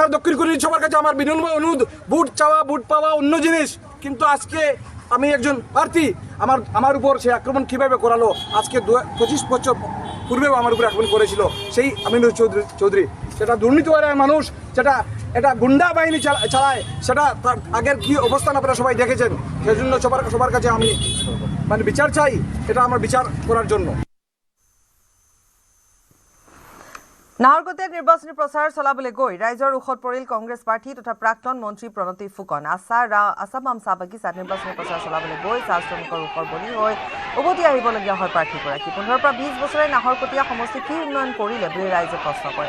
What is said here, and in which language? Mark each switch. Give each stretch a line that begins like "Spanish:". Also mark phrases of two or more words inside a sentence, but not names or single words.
Bangla: দক্ষিণ করিমগঞ্জ সবার কাছে আমার বিনম্র অনুরোধ ভোট চাওয়া ভোট পাওয়া অন্য জিনিস কিন্তু আজকে আমি একজন প্রার্থী আমার উপর সে আক্রমণ কীভাবে করালো আজকে 25 বছর পূর্বেও আমার উপরে আক্রমণ করেছিল সেই আমিনুর চৌধুরী সেটা দুর্নীতিপরায়ণ মানুষ সেটা এটা গুন্ডা বাহিনী চালায় সেটা তার আগের কি অবস্থান আপনারা সবাই দেখেছেন সেই জন্য সবার কাছে আমি বিচার চাই এটা আমার বিচার করার জন্য
Assamese: নাহৰকটীয়াত নিৰ্বাচনী প্ৰচাৰ চলাবলৈ গৈ ৰাইজৰ ৰোষত পৰিল কংগ্ৰেছ প্ৰাৰ্থী তথা প্ৰাক্তন মন্ত্ৰী প্ৰণতি ফুকন। আছাম চাহ বাগিচাত নিৰ্বাচনী প্ৰচাৰ চলাবলৈ গৈ চাহ শ্ৰমিকৰ ৰোষৰ বলি হৈ উভতি আহিবলগীয়া হয় প্ৰাৰ্থীগৰাকী। 15 পৰা 20 বছৰে নাহৰকটীয়া সমষ্টি কি উন্নয়ন কৰিলে বুলি ৰাইজে প্ৰশ্ন কৰে।